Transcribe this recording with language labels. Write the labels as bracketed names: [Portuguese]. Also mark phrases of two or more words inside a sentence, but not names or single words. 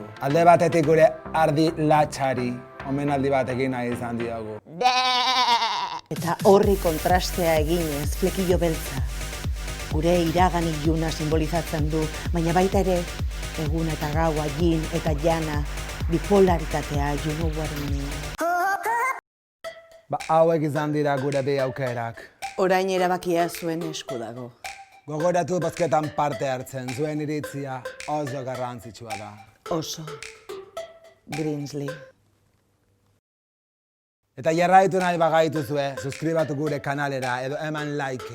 [Basque] Alde batetik gure ardi latxari, omenaldi batekin nahi izan diogu. Eta horri kontrastea eginez, flekillo beltza. Gure iragan iluna simbolizatzen du, baina baita ere, egun eta gaua, yin eta jana, bipolaritatea, [English] you know what I mean. [Basque] Hauek izan dira gure bi aukerak. Orain erabakia zuen esku dago. Gogoratu bozketan parte hartzen, zuen iritzia oso garrantzitsua da. Oso. Grinsley. Eta jarraitu nahi bagaituzue, suskribatu gure kanalera edo eman like.